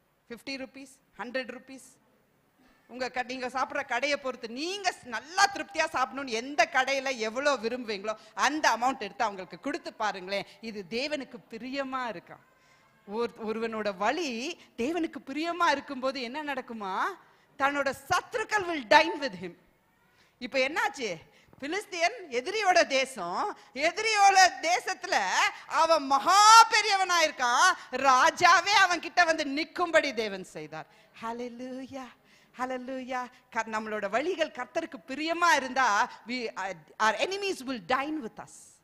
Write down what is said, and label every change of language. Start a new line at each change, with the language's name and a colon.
English: 50 rupees, 100 rupees.
Tamil: நீங்க சாப்பிட்ற கடையை பொறுத்து நீங்க நல்லா திருப்தியா சாப்பிடணும்னு எந்த கடையில எவ்வளவு விரும்புவீங்களோ அந்த அமௌண்ட் எடுத்து அவங்களுக்கு கொடுத்து பாருங்களேன். இது தேவனுக்கு பிரியமா இருக்கா? ஒருவனோட வழி தேவனுக்கு பிரியமா இருக்கும்போது என்ன நடக்குமா? தன்னோட சத்துருக்கள்
English: will dine with him.
Tamil: இப்ப என்னாச்சு? பிலிஸ்தியன் எதிரியோட தேசம், எதிரியோட தேசத்துல அவன் மகா பெரியவனா இருக்கான். ராஜாவே அவன் கிட்ட வந்து நிக்கும்படி தேவன் செய்தார். ஹல்லேலூயா, ஹல்லேலூயா. நம்மளோட வழிகள் கர்த்தருக்கு பிரியமா இருந்தா
English: our enemies will dine with us.